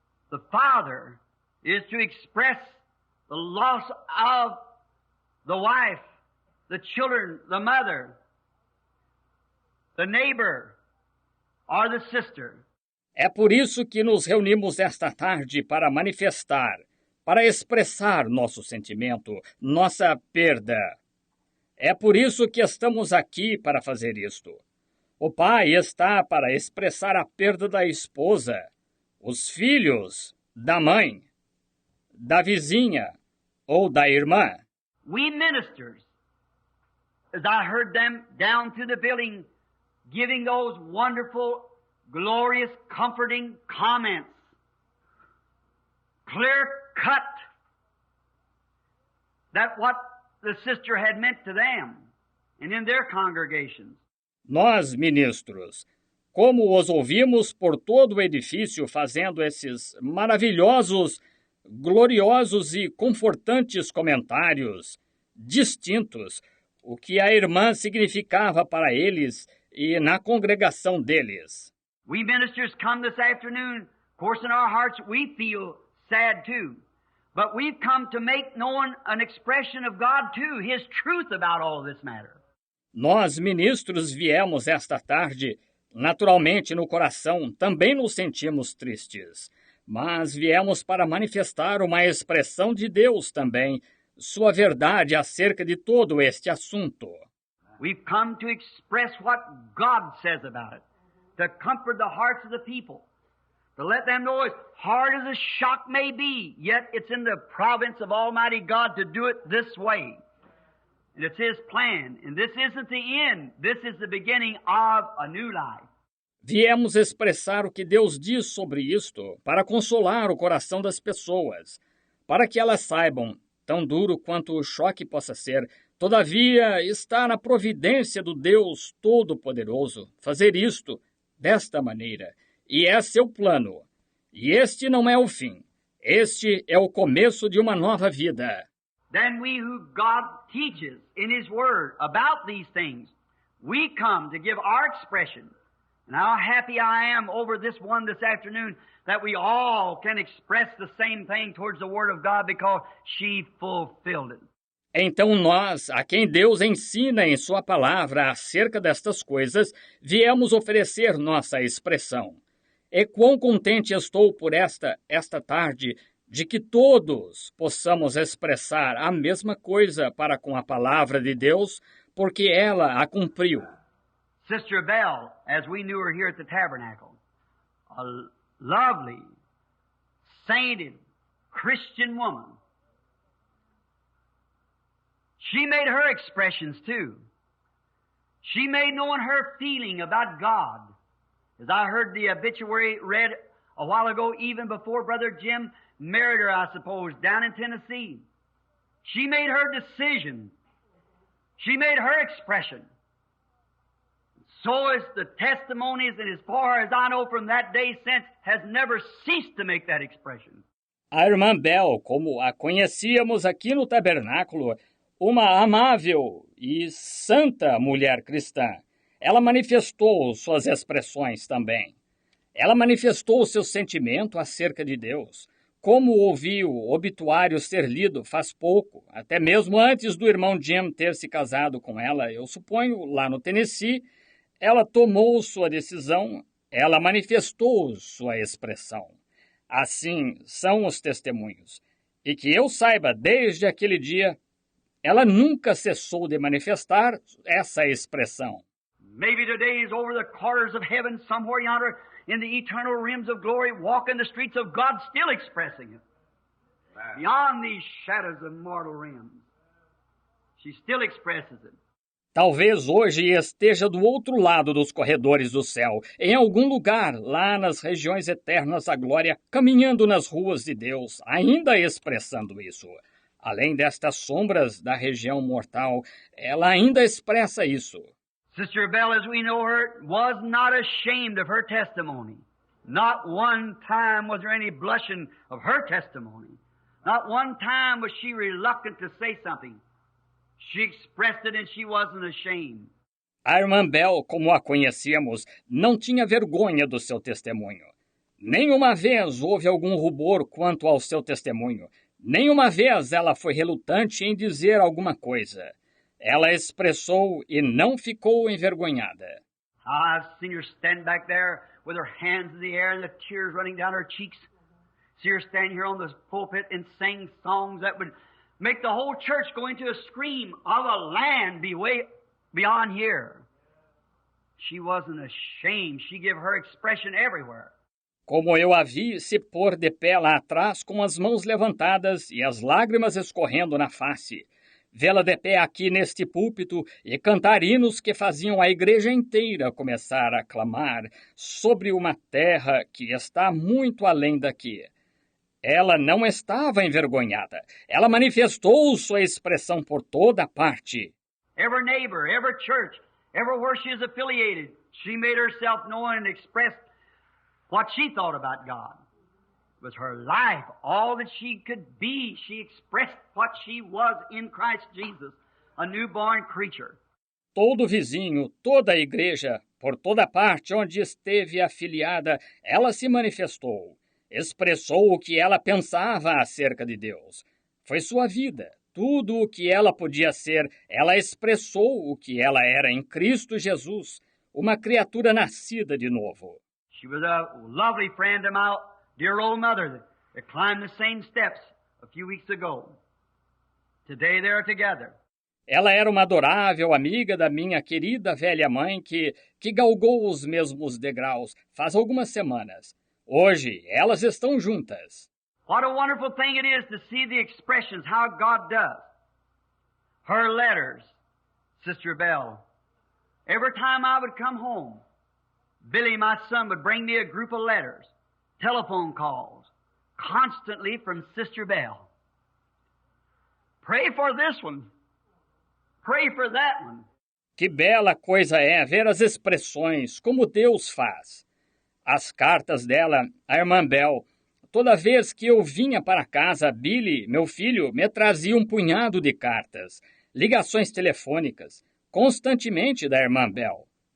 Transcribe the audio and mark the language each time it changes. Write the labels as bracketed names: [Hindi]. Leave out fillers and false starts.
[English] The father is to express the loss of the wife, the children, the mother, the neighbor, or the sister. [Portuguese] É por isso que nos reunimos esta tarde para manifestar, para expressar nosso sentimento, nossa perda. É por isso que estamos aqui para fazer isto. O pai está para expressar a perda da esposa, os filhos, da mãe, da vizinha, ou da irmã. [English] We ministers, as I heard them down through the building, giving those wonderful, glorious, comforting comments, clear cut, that what the sister had meant to them and in their congregations. [Portuguese] Nós, ministros, como os ouvimos por todo o edifício fazendo esses maravilhosos, gloriosos e confortantes comentários distintos, o que a irmã significava para eles e na congregação deles. [English] We ministers come this afternoon, of course in our hearts we feel sad too, but we've come to make known an expression of God too, His truth about all this matter. [Portuguese] Nós, ministros, viemos esta tarde. Naturalmente, no coração, também nos sentimos tristes, mas viemos para manifestar uma expressão de Deus também, sua verdade acerca de todo este assunto. [English] We've come to express what God says about it, to comfort the hearts of the people, to let them know as hard as the shock may be, yet it's in the province of Almighty God to do it this way. And it's His plan, and this isn't the end, this is the beginning of a new life. [Portuguese] Viemos expressar o que Deus diz sobre isto, para consolar o coração das pessoas, para que elas saibam, tão duro quanto o choque possa ser, todavia está na providência do Deus Todo-Poderoso fazer isto desta maneira, e é seu plano. E este não é o fim, este é o começo de uma nova vida. [English] Then we who God teaches in His Word about these things, we come to give our expression. And how happy I am over this one this afternoon that we all can express the same thing towards the Word of God because she fulfilled it. [Portuguese] Então nós, a quem Deus ensina em sua palavra acerca destas coisas, viemos oferecer nossa expressão. E quão contente estou por esta tarde de que todos possamos expressar a mesma coisa para com a palavra de Deus, porque ela a cumpriu. [English] Sister Bell, as we knew her here at the tabernacle, a lovely, sainted, Christian woman. She made her expressions too. She made known her feeling about God. As I heard the obituary read a while ago, even before Brother Jim married her, I suppose, down in Tennessee. She made her decision. She made her expression. So is the testimonies, and as far as I know from that day since, has never ceased to make that expression. [Portuguese] A irmã Bell, como a conhecíamos aqui no tabernáculo, uma amável e santa mulher cristã, ela manifestou suas expressões também. Ela manifestou o seu sentimento acerca de Deus, como ouvi o obituário ser lido faz pouco, até mesmo antes do irmão Jim ter se casado com ela, eu suponho, lá no Tennessee. Ela tomou sua decisão, ela manifestou sua expressão. Assim são os testemunhos. E que eu saiba, desde aquele dia, ela nunca cessou de manifestar essa expressão. [English] Maybe today is over the quarters of heaven, somewhere yonder, in the eternal realms of glory, walking the streets of God, still expressing it. Beyond these shadows of mortal realms. She still expresses it. [Portuguese] Talvez hoje esteja do outro lado dos corredores do céu, em algum lugar, lá nas regiões eternas da glória, caminhando nas ruas de Deus, ainda expressando isso. Além destas sombras da região mortal, ela ainda expressa isso. [English] Sister Bell, as we know her, was not ashamed of her testimony. Not one time was there any blushing of her testimony. Not one time was she reluctant to say something. She expressed it and she wasn't ashamed. [Portuguese] A irmã Bell, como a conhecíamos, não tinha vergonha do seu testemunho. Nenhuma vez houve algum rubor quanto ao seu testemunho. Nenhuma vez ela foi relutante em dizer alguma coisa. Ela expressou e não ficou envergonhada. [English] I've seen her stand back there with her hands in the air and the tears running down her cheeks. See her stand here on the pulpit and sing songs that would make the whole church go into a scream of a land be way beyond here. She wasn't ashamed. She gave her expression everywhere. [Portuguese] Como eu a vi se pôr de pé lá atrás com as mãos levantadas e as lágrimas escorrendo na face. Vê-la de pé aqui neste púlpito e cantar hinos que faziam a igreja inteira começar a clamar sobre uma terra que está muito além daqui. Ela não estava envergonhada. Ela manifestou sua expressão por toda parte. [English] Every neighbor, every church, everywhere she is affiliated, she made herself known and expressed what she thought about God. It was her life, all that she could be. She expressed what she was in Christ Jesus, a newborn creature. [Portuguese] Todo vizinho, toda a igreja, por toda parte onde esteve afiliada, ela se manifestou, expressou o que ela pensava acerca de Deus. Foi sua vida, tudo o que ela podia ser, ela expressou o que ela era em Cristo Jesus, uma criatura nascida de novo. [English] She was a lovely friend of my dear old mother that climbed the same steps a few weeks ago. Today they're together. [Portuguese] Ela era uma adorável amiga da minha querida velha mãe que galgou os mesmos degraus faz algumas semanas. Hoje, elas estão juntas. [English] What a wonderful thing it is to see the expressions, how God does. Her letters, Sister Belle. Every time I would come home, Billy, my son, would bring me a group of letters, telephone calls, constantly from Sister Belle. Pray for this one. Pray for that one. [Portuguese] Que bela coisa é ver as expressões, como Deus faz. As cartas dela, a irmã Bell. Toda vez que eu vinha para casa, Billy, meu filho, me trazia um punhado de cartas, ligações telefônicas, constantemente da irmã Bell.